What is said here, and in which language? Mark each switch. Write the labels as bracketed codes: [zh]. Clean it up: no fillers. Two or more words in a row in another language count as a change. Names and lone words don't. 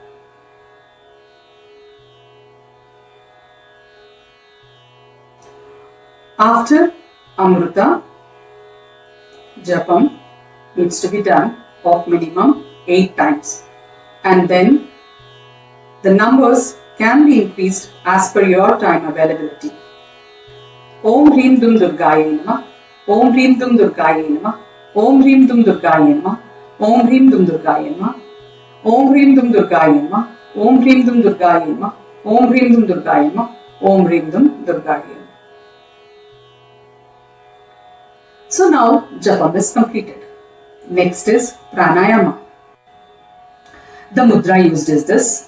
[en] After Amrita, Japam needs to be done of minimum 8 times. And then the numbers can be increased as per your time availability. [sa] Om Hrim Dum Durgaye Namah, Om Hrim Dum Durgaye Namah, Om Hrim Dum Durgaye Namah, Om Hrim Dum Durgaye Namah, Om Hrim Dum Durgaye Namah, Om Hrim Dum Durgaye Namah, Om Hrim Dum Durgaye Namah, Om Hrim Dum Durgaye Namah. [en] So now Japam is completed. Next is Pranayama. The mudra used is this.